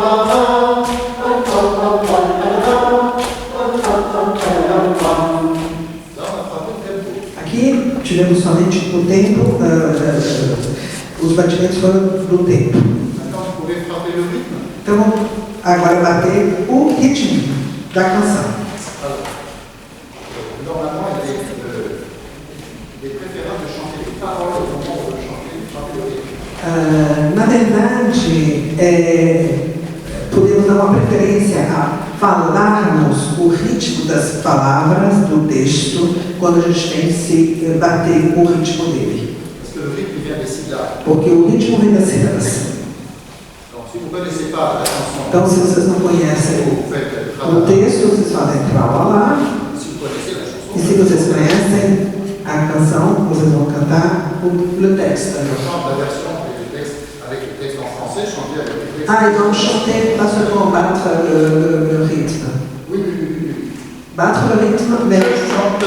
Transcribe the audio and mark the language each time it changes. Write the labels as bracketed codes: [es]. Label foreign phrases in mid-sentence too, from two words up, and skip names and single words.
[pt] Aqui tivemos somente o tempo, os batimentos foram do tempo. [fr] Maintenant, vous pouvez frapper le rythme. [pt] Então, vamos agora bater o ritmo da canção. [fr] Alors, normalement, il est préférable de chanter les paroles au moment où on veut chanter, de frapper le rythme. [pt] Na verdade, podemos dar uma preferência a falarmos o ritmo das palavras do texto quando a gente tem que se bater o ritmo dele. [fr] Parce que le rythme vient des syllabes. [pt] Porque o ritmo vem das sílabas. [fr] Donc, si vous ne connaissez pas la chanson, [pt] Então, se vocês não conhecem [fr] vous faites [pt] o texto, vocês fazem tralala. [fr] Si vous connaissez la chanson, [pt] E se vocês conhecem a canção, vocês vão cantar o texto. [fr] je chante la version avec le texte en français, chanter avec le texte. Ah, ils vont chanter, pas seulement battre le rythme. Oui, oui, oui, oui. Battre le rythme, mais... Chante.